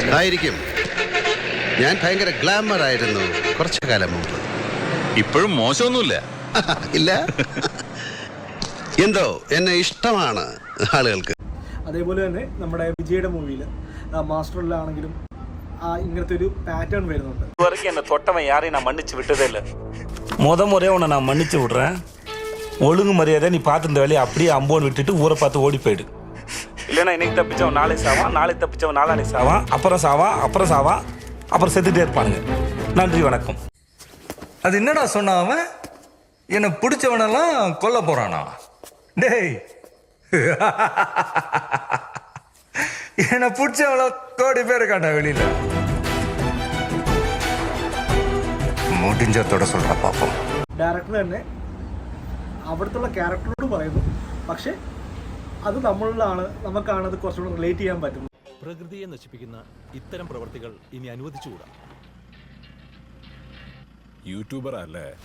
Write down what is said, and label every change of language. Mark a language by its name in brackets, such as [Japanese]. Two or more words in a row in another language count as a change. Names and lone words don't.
[Malayalam] ഞാൻ ഭയങ്കര ഗ്ലാമർ ആയിരുന്നു കുറച്ചു കാലം മുമ്പ്. ഇപ്പോഴും മോശമൊന്നുമില്ല. ഇല്ല, എന്തോ എന്നെ ഇഷ്ടമാണ് ആളുകൾക്ക്. അതേപോലെ തന്നെ നമ്മുടെ വിജയുടെ മൂവിയിൽ മാസ്റ്ററിലാണെങ്കിലും ഇങ്ങനത്തെ ഒരു പാറ്റേൺ വരുന്നുണ്ട്. [Tamil] என்ன தொட்டவன் யாரையும் நான் மன்னிச்சு விட்டதே இல்லை. முறையை உன்னை நான் மன்னிச்சு விடுறேன். ஒழுங்கு மரியாதை நீ பார்த்து இந்த வேலையை அப்படியே அம்போன்னு விட்டுட்டு ஊரை பார்த்து ஓடி போயிடு. இல்லைன்னா இன்னைக்கு தப்பிச்சவன் நாளைக்கு சாவான், நாளைக்கு தப்பிச்சவன் நாளானைக்கு சாவான், அப்புறம் சாவான், அப்புறம் செத்துட்டே இருப்பானுங்க. நன்றி, வணக்கம். அது என்னடா சொன்ன அவன்? என்னை பிடிச்சவனெல்லாம் கொல்ல போறானா? டேய், என்னை பிடிச்சவள கோடி பேர் காட்டா வெளியில. முடிஞ்சத்தோட சொல்ற പാപ്പം. [Malayalam] ഡയറക്ടർ തന്നെ അവിടുത്തെ ക്യാരക്ടറോട് പറയുന്നു, പക്ഷെ അത് നമുക്കാണത് കുറച്ചുകൂടെ റിലേറ്റ് ചെയ്യാൻ പറ്റുന്നത്. പ്രകൃതിയെ നശിപ്പിക്കുന്ന ഇത്തരം പ്രവർത്തികൾ ഇനി അനുവദിച്ചുകൂടാ. യൂട്യൂബർ അല്ലേ?